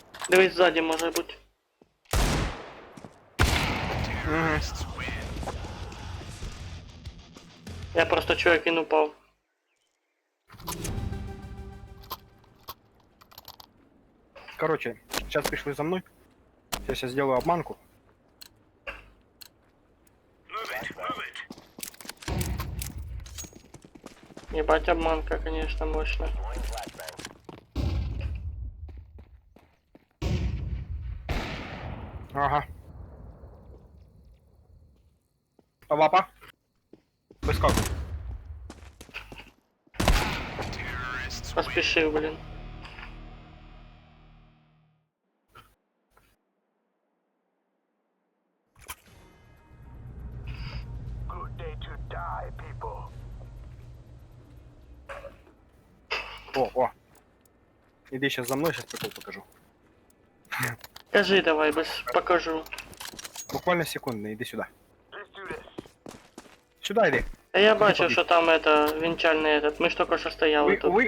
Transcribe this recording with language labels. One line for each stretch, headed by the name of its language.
Ukrainian: Дивись, ззаді може бути. Я просто чую, як він упав. Короче, сейчас пішли за мною.
Russian: Я сейчас сделаю обманку.
English: Move it, move it.
Russian: Ебать, обманка, конечно, мощная. Ага.
Ukrainian: А вапа? Вискок.
Russian: Поспешил, блин.
English: Good day to die, people. О.
Ukrainian: Іди сейчас за мною, сейчас прикол покажу. Скажи давай, без покажу. Буквально секундно, іди сюди.
English: Let's do this.
Ukrainian: Сюди йди. А я бачив, побіг. що там это, вінчальний этот. Ми ж тільки що стояли тут.